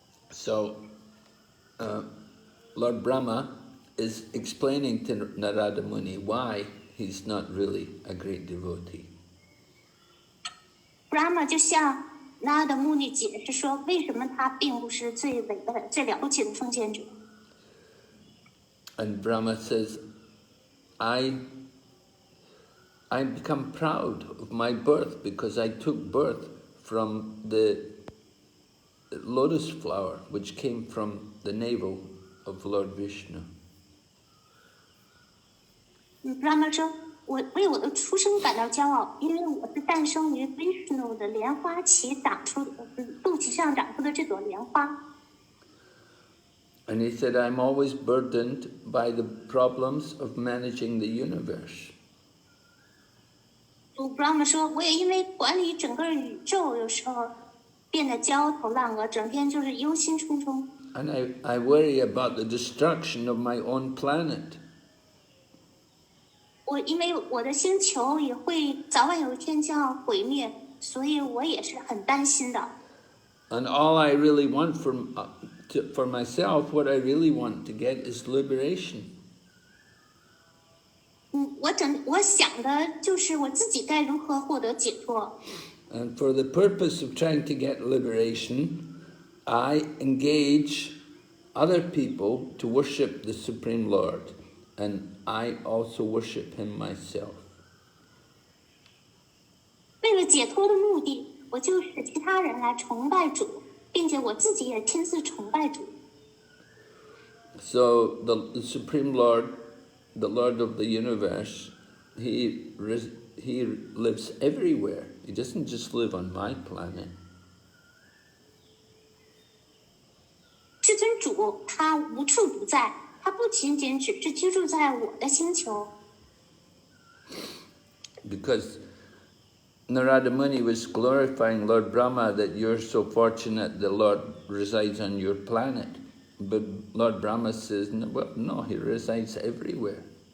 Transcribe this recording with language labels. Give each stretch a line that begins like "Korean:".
English: So Lord Brahma is explaining to Narada Muni why he's not really a great devotee.
Chinese: Brahma 就向拿尔的穆尼解释说，为什么他并不是最伟大的、最了不起的奉献者。
English: And Brahma says, I become proud of my birth because I took birth from the lotus flower which came from the navel of Lord Vishnu.
Chinese: Brahma 说，我为我的出生感到骄傲，因为我是诞生于 Vishnu 的莲花旗肚脐上长出的这朵莲花。
English: And he said, I'm always burdened by the problems of managing the universe.
Chinese: Brahma 说，我也因为管理整个宇宙，有时候变得焦头烂额，整天就是忧心忡忡。
English: And I worry about the destruction of my own planet.
Chinese: 我因为我的星球也会早晚有一天将要毁灭，所以我也是很担心的。
English: And all I really want for myself, what I really want to get is liberation.
Chinese: 我想的就是我自己该如何获得解脱。
English: And for the purpose of trying to get liberation, I engage other people to worship the Supreme Lord, and I also worship Him myself.
Chinese: 为了解脱的目的，我就使其他人来崇拜主，并且我自己也亲自崇拜主。
English: So the Supreme Lord, the Lord of the universe, He lives everywhere. He doesn't just live on my planet.
Chinese: 至尊主他无处不在，他不仅仅只是居住在我的星球。
English: Because Narada Muni was glorifying Lord Brahma that you're so fortunate the Lord resides on your planet. But Lord Brahma says, no, He resides everywhere.